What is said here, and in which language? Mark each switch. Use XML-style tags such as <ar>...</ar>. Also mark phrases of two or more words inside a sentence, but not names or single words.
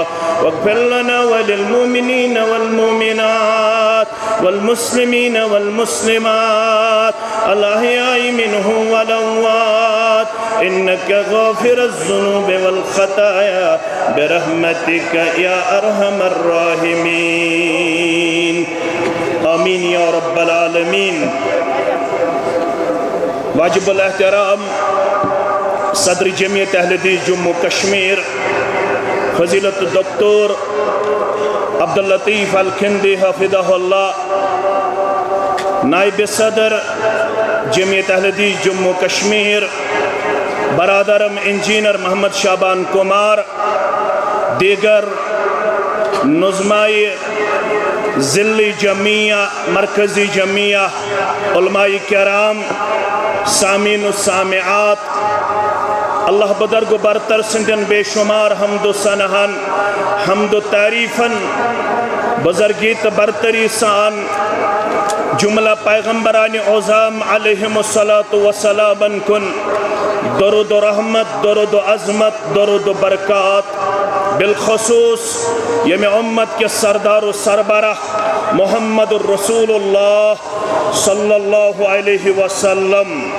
<ar>واغفر لنا وللمؤمنين والمؤمنات والمسلمين والمسلمات الأحياء منهم والأموات إنك غافر الذنوب والخطايا برحمتك يا أرحم الراحمين. آمين يا رب العالمين.</ar> <ur>واجب الاحترام صدر جمعیت اہل حدیث جموں کشمیر</ur> <ar>فضیلت الدکتور</ar> <ur>عبداللطیف الکھندی</ur> <ar>حفظہ اللہ،</ar> <ur>نائب صدر جمعیت اہل حدیث جموں کشمیر برادرم انجینئر محمد شعبان کمار، دیگر نظمائی ضلعی جمعیہ، مرکزی جمعیہ، علماء کرام، سامعین</ur> <ks>و سامعات، اللہ بدرگ و برتر سندن بے شمار حمد و ثناءن، حمد و تعریفن، بزرگیت برتری سان جملہ پیغمبران اعظام</ks> <ar>علیہم السلام</ar> <ks>کن درود و رحمت، درود و عظمت، درود و برکات، بالخصوص یم امت کے سردار و سربراہ</ks> <ar>محمد الرسول اللہ صلی اللہ علیہ وسلم،</ar>